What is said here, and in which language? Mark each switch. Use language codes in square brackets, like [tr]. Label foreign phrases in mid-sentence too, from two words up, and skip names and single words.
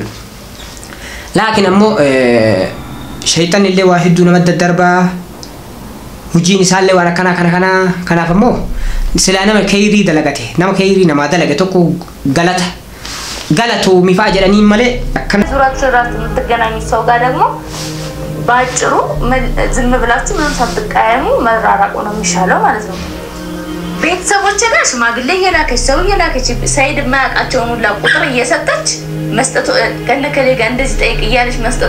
[om] Laakiin ammoo shayxaan illee waa hedduu nama daddarbaa hojiin isaallee waan kanaaf ammoo silaa nama kayrii dalagate nama kayrii namaa dalage tokko galatu miifaa jedhanii malee akkana [am] ዙራት የምትገናኙ ሰው ጋር ደግሞ ባጭሩ ዝም ብላችሁ ምንም ሳትቀያየሙ መራራቁ ነው የሚሻለው ማለት ነው። ቤተሰቦቼ ጋር ሽማግሌ የላከች ሰው የላከች ሰይድ ማያውቃቸውን ሁላ ቁጥር እየሰጠች መስጠቱ ከነከሌ ጋር እንደዚህ ጠይቅ እያለች መስጠቷ